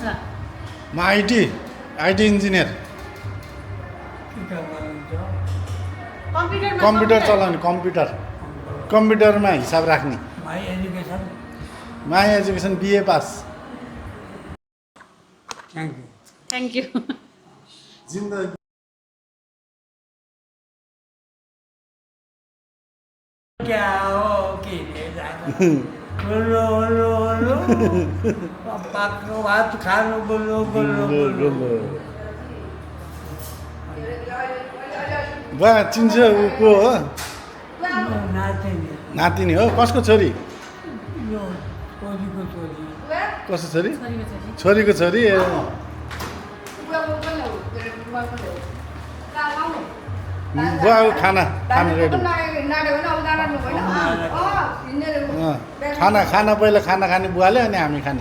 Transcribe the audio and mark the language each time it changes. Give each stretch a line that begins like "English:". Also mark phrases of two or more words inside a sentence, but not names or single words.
Nepali: म
English: IT engineer
Nepali: कम्प्युटर चलाउने कम्प्युटरमा हिसाब राख्ने
English: my education BA pass thank you
Nepali: जिन्दगी क्या हो के बोलो बोलो बोलो पापाको भात खानु बोलो बोलो बोलो बा चिन्छ ऊ को हो नातिनी नातिनी हो कसको छोरी यो छोरीको छोरी कसको छोरी छोरीको छोरी ए बुवाको खाना रेडी खाना पहिला खाना खाने बुवाले अनि हामी खाने